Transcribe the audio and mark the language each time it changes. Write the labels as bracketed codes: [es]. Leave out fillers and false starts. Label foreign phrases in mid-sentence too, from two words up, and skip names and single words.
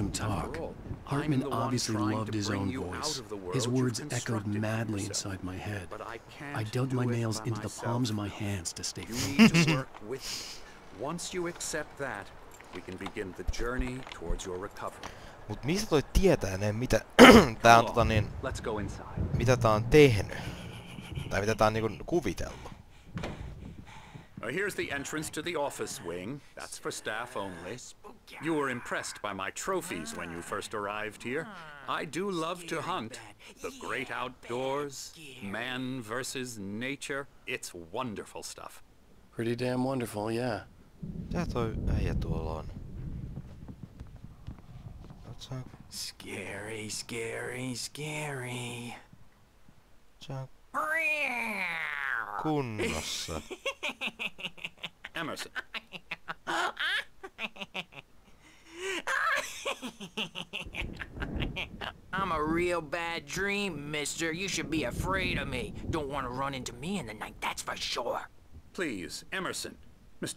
[en] After talk. all, Hartman I'm the one obviously trying loved to his bring own you voice. out of the His world words you've echoed constructed for madly yourself. inside my head. But I can't I dug do my it nails by into the myself. palms of my hands to stay You free. need to work with me. Once you accept that, we can begin the journey towards your recovery. [fi] Mut mistä toi tietää ne, mitä tää on [en] Let's go inside. [fi] mitä tää on tehnyt? Tai mitä tää on niinku kuvitellut? [en] Here's the entrance to the office wing. That's for staff only. You were impressed by my trophies when you first arrived here. I do love to hunt. The great outdoors, man versus nature. It's wonderful stuff. Pretty damn wonderful, yeah. [fi] Mitä toi äijä tuolla on? Oot [en] Scary, scary, scary. [fi] sä kunnossa? [en] Emerson. I'm a real bad dream, mister. You should be afraid of me. Don't want to run into me in the night, that's for sure. Please, Emerson. Mr.